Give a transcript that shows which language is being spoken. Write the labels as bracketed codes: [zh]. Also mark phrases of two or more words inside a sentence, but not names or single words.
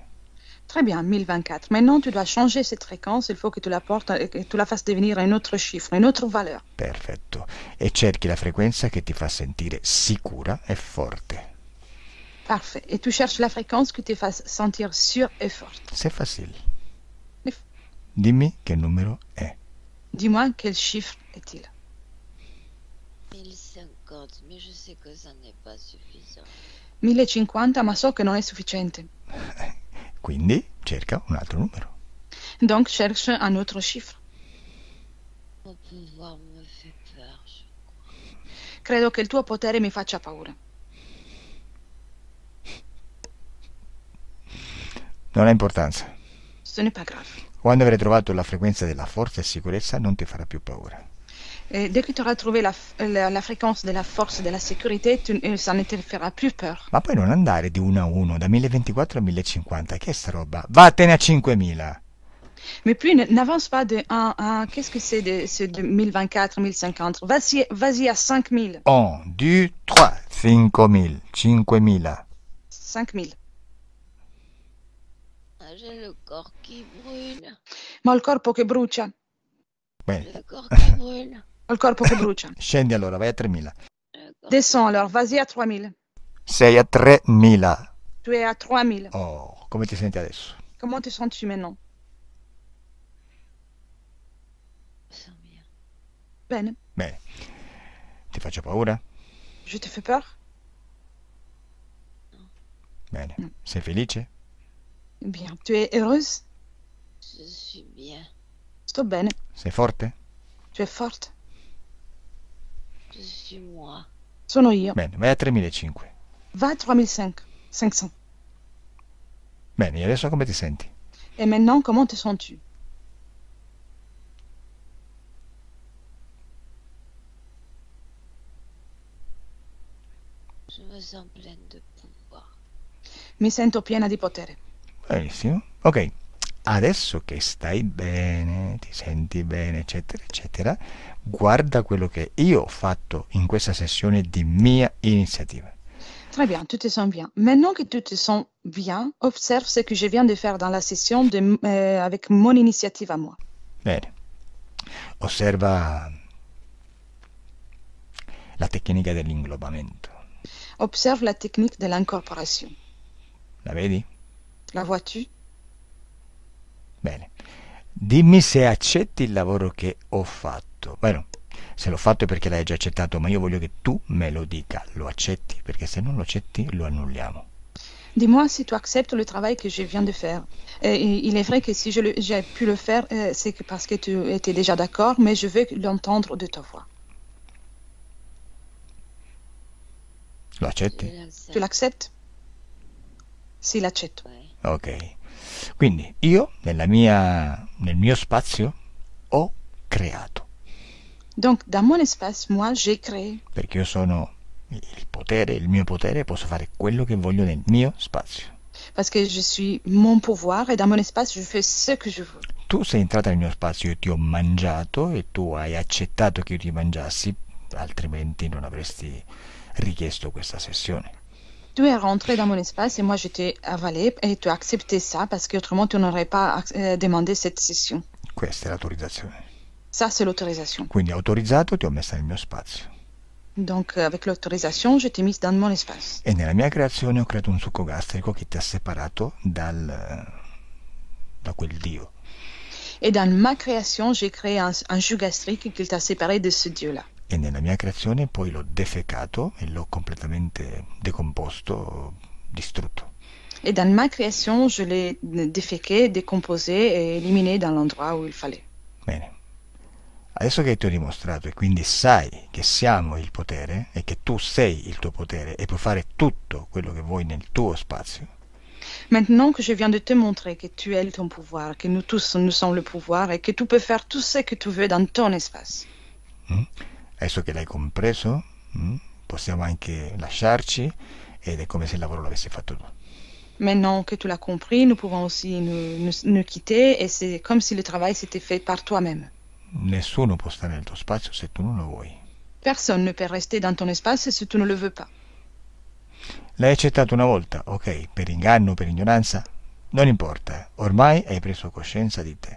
[fr] Très bien, 1024. Maintenant, tu dois changer cette fréquence. Il faut que tu la portes et que tu la fasses devenir un autre chiffre, une autre valeur. [it] Perfetto. E cerchi la frequenza che ti fa sentire sicura e forte. [fr] Parfait. Et tu cherches la fréquence qui te fasse sentir sûre et forte. C'est facile. Mais- [it] Dimmi che numero è. [fr] Dis-moi quel chiffre est-il? 1050, mais je sais que ça n'est pas suffisant. [it] 1050, ma so che non è sufficiente. Quindi cerca un altro numero. [fr] Donc, cherche un autre chiffre. Mon pouvoir me fait peur. [it] Credo che il tuo potere mi faccia paura. Non ha importanza. [fr] Ce n'est pas grave. [it] Quando avrai trovato la frequenza della forza e sicurezza non ti farà più paura. [fr] Et dès que tu auras trouvé la fréquence de la force, de la sécurité, ça ne te fera plus peur. [it] Ma poi non andare di 1 a 1, da 1024 a 1050, che è sta roba? Vattene a 5000. [fr] Mais puis n'avance pas de 1 à... Qu'est-ce que c'est de 1024, 1050? Vas-y à 5000. 1, 2, 3, 5000, 5000. 5000. J'ai le corps qui brûle. [it] Ma ho il corpo che brucia. Bene, [fr] Le corps qui brûle. [it] Ho il corpo che brucia. scendi allora, vai a 3000. [fr] Le corps Descends alors, vas-y à 3000. [it] Sei a 3000. [fr] Tu es à 3000. [it] Oh, come ti senti adesso? [fr] Comment te sens-tu maintenant? me sent bien. [it] Bene. Bene. Ti faccio paura? [fr] Je te fais peur? [it] Bene. No. Sei felice? [fr] Bien. Tu es heureuse? Je suis bien. [it] Sto bene. Sei forte? [fr] Tu es forte? Je suis moi. [it] Sono io. Bene, vai a 3005. Va a 3500. Bene, e adesso come ti senti? [fr] Et maintenant, comment te sens-tu? Je me sens pleine de pouvoir. [it] Mi sento piena di potere. Benissimo. Ok, adesso che stai bene, ti senti bene, eccetera, eccetera, guarda quello che io ho fatto in questa sessione di mia iniziativa. [fr] Très bien, tu te sens bien. Maintenant que tu te sens bien, observe ce que je viens de faire dans la session avec mon initiative à moi. [it] Bene. Osserva la tecnica dell'inglobamento. [fr] Observe la technique de l'incorporation. [it] La vedi? [fr] La vois-tu? [it] Bene. Dimmi se accetti il lavoro che ho fatto. Bueno, se l'ho fatto è perché l'hai già accettato, ma io voglio che tu me lo dica. Lo accetti? Perché se non lo accetti, lo annulliamo. [fr] Dis-moi si tu acceptes le travail que je viens de faire. Il est vrai que si j'ai pu le faire, c'est parce que tu étais déjà d'accord, mais je veux l'entendre de ta voix. [it] Lo accetti? [fr] Je l'accepte. Tu l'acceptes? [it] Sì, l'accetto. [fr] Ouais. Ok. [it] Quindi io nel mio spazio ho creato, [fr] Donc, dans mon espace, moi, j'ai créé. [it] perché io sono il potere, il mio potere, posso fare quello che voglio nel mio spazio. [fr] Parce que je suis mon pouvoir et dans mon espace, je fais ce que je veux. [it] Tu sei entrata nel mio spazio, io ti ho mangiato e tu hai accettato che io ti mangiassi, altrimenti non avresti richiesto questa sessione. [fr] Tu es rentré dans mon espace et moi, je t'ai avalé et tu as accepté ça parce qu'autrement, tu n'aurais pas demandé cette session. [it] Questa è l'autorizzazione. [fr] Ça, c'est l'autorisation. [it] Quindi autorizzato, ti ho messa nel mio spazio. [fr] Donc, avec l'autorisation, je t'ai mise dans mon espace. [it] E nella mia creazione ho creato un succo gastrico che ti ha separato da quel Dio. [fr] Et dans ma création, j'ai créé un jus gastrique qui t'a séparé de ce Dieu-là. [it] E nella mia creazione poi l'ho defecato e l'ho completamente decomposto, distrutto. [fr] Et dans ma création, je l'ai déféqué, décomposé et éliminé dans l'endroit où il fallait. [it] Bene. Adesso che ti ho dimostrato e quindi sai che siamo il potere e che tu sei il tuo potere e puoi fare tutto quello che vuoi nel tuo spazio, [fr] Maintenant que je viens de te montrer que tu es ton pouvoir, que nous tous, nous sommes le pouvoir et que tu peux faire tout ce que tu veux dans ton espace. [it] adesso che l'hai compreso, possiamo anche lasciarci ed è come se il lavoro l'avessi fatto tu. [fr] Maintenant que tu l'as compris, nous pouvons aussi nous quitter et c'est comme si le travail s'était fait par toi-même. [it] Nessuno può stare nel tuo spazio se tu non lo vuoi. [fr] Personne ne peut rester dans ton espace si tu ne le veux pas. [it] L'hai accettato una volta, ok, per inganno, per ignoranza, non importa, ormai hai preso coscienza di te.